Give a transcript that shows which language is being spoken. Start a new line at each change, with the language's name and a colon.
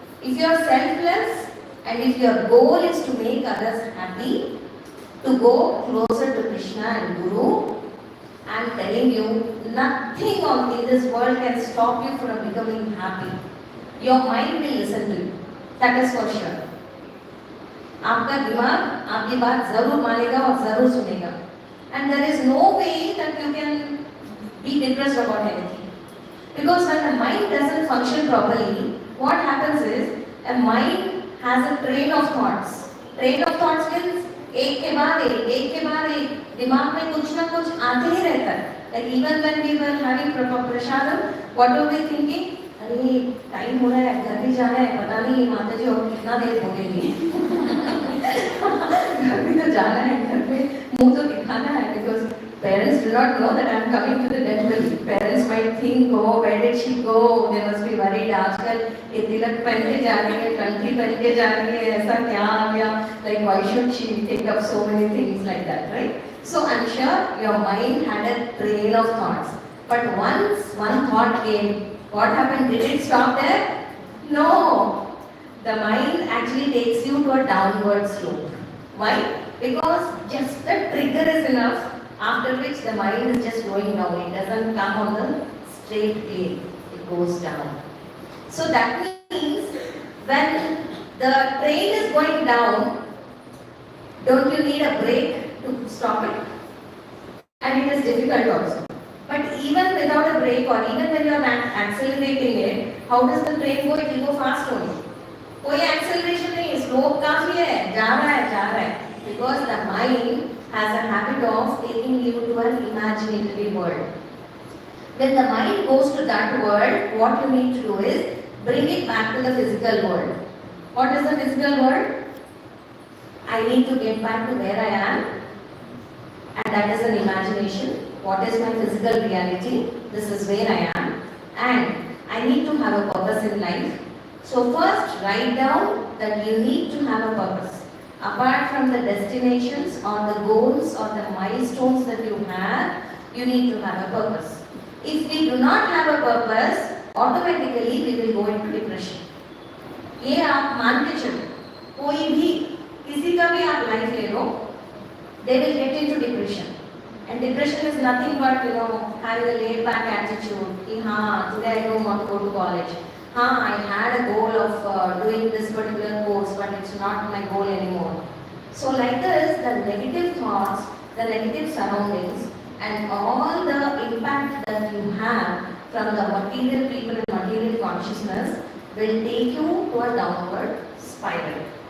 English: If you are selfless and if your goal is to make others happy, to go closer to Krishna and Guru, I am telling you, nothing in this world can stop you from becoming happy. Your mind will listen to you. That is for sure.
Hindi: आपका दिमाग आपकी बात जरूर मानेगा और जरूर सुनेगा.
English: And there is no way that you can be depressed about anything. Because when the mind doesn't function properly, what happens is a mind has a train of thoughts. Train of thoughts means
Hindi: एक के बाद दिमाग में कुछ ना कुछ आते ही रहता है.
English: Like even when we were having prasadam, what were we thinking?
Hindi: अरे टाइम हो रहा है, घर भी जाना है, पता नहीं माता जी और कितना देर हो गई. घर भी तो जाना है, घर पे मुंह तो दिखाना है,
English: because parents do not know that I am coming to the temple. Parents might think, oh, where did she go? They must be worried.
Hindi: आजकल ये तिलक पहन के जा रही है, कंठी पहन के जा रही है, ऐसा क्या आ गया?
English: Like why should she take up so many things like that, right? So I'm sure your mind had a trail of thoughts. But once one thought came, what happened? Did it stop there? No. The mind actually takes you to a downward slope. Why? Because just the trigger is enough, after which the mind is just going down. It doesn't come on the straight plane. It goes down. So that means when the train is going down, don't you need a brake to stop it? And it is difficult also. But even without a brake or even when you are accelerating it, how does the train go? It will go fast only.
Hindi: कोई acceleration नहीं है, slope काफी है, जा रहा है.
English: Because the mind has a habit of taking you to an imaginary world. When the mind goes to that world, what you need to do is bring it back to the physical world. What is the physical world? I need to get back to where I am, and that is an imagination. What is my physical reality? This is where I am, and I need to have a purpose in life. So first write down that you need to have a purpose. Apart from the destinations or the goals or the milestones that you have, you need to have a purpose. If we do not have a purpose, automatically we will go into depression.
Hindi: ये आप मान के चलो, कोई भी किसी का भी आप लाइफ ले लो,
English: they will get into depression. And depression is nothing but having a laid back attitude. कि हाँ, today I don't want to go to college. हाँ, I had a goal of doing this particular course, but it's not my goal anymore. So like this, the negative thoughts, the negative surroundings, and all the impact that you have from the material people and material consciousness will take you to a downward spiral.